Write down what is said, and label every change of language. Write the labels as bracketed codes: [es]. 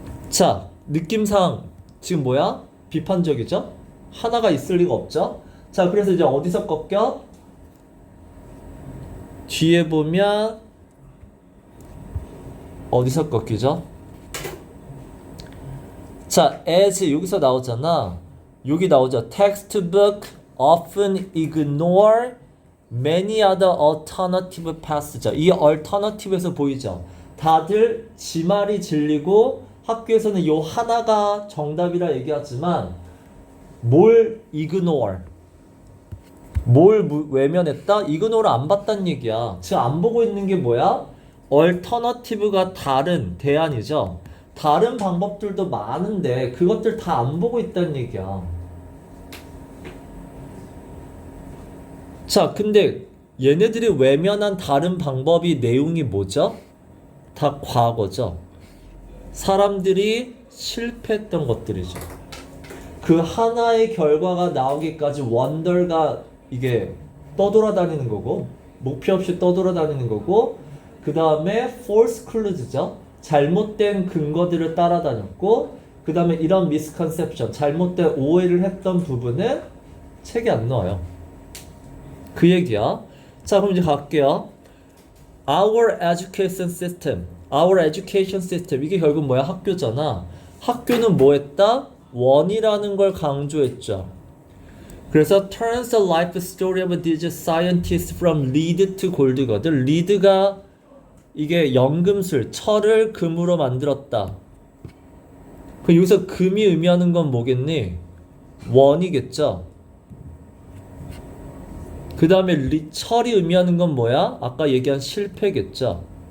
[ko] 자 느낌상 지금 뭐야? 비판적이죠? 하나가 있을 리가 없죠? 자 그래서 이제 어디서 꺾여? 뒤에 보면 어디서 꺾이죠? 자 as 여기서 나오잖아. 여기 나오죠. [en] Textbook often ignore many other alternative paths죠. [ko] 이 alternative에서 보이죠. 다들 지 말이 진리고 학교에서는 요 하나가 정답이라 얘기하지만 뭘 ignore? 뭘 외면했다? ignore를 안 봤다는 얘기야. 즉 안 보고 있는 게 뭐야? alternative가 다른 대안이죠. 다른 방법들도 많은데 그것들 다 안 보고 있다는 얘기야. 자, 근데 얘네들이 외면한 다른 방법이 내용이 뭐죠? 다 과거죠. 사람들이 실패했던 것들이죠. 그 하나의 결과가 나오기까지 원더가 이게 떠돌아다니는 거고 목표 없이 떠돌아다니는 거고 그 다음에 false clues죠. 잘못된 근거들을 따라다녔고 그 다음에 이런 misconception 잘못된 오해를 했던 부분은 책에 안 나와요. 그 얘기야. 자 그럼 이제 갈게요. [en] Our education system, our education system [ko] 이게 결국 뭐야? 학교잖아. 학교는 뭐 했다? 원이라는 걸 강조했죠. 그래서 [en] turns the life story of these scientists from lead to gold거든. [ko] lead가 이게 연금술, 철을 금으로 만들었다. 그 여기서 금이 의미하는 건 뭐겠니? 원이겠죠. 그 다음에 철이 의미하는 건 뭐야? 아까 얘기한 실패겠죠.